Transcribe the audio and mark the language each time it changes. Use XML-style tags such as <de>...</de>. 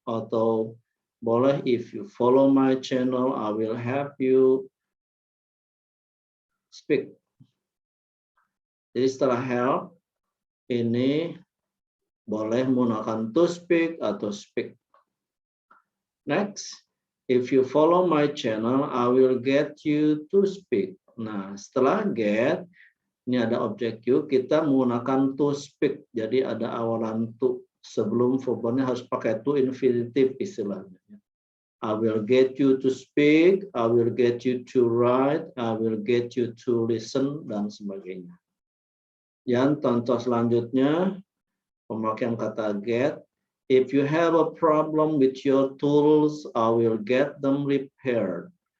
<id>Atau boleh,</id> <en>if you follow my channel, I will help you speak.</en> <id>Jadi setelah help, ini boleh menggunakan to speak atau speak.</id> <en>Next, if you follow my channel, I will get you to speak.</en> <id>Nah, setelah get, ini ada objek you, kita menggunakan</id> <en>to speak.</en> <id>Jadi ada awalan to. Sebelum verbnya harus pakai to infinitive istilahnya.</id> <en>I will get you to speak, I will get you to write, I will get you to listen,</en> <id>dan sebagainya. Yang contoh selanjutnya, pemakaian kata get.</id> <en>If you have a problem with your tools, I will get them repaired.</en>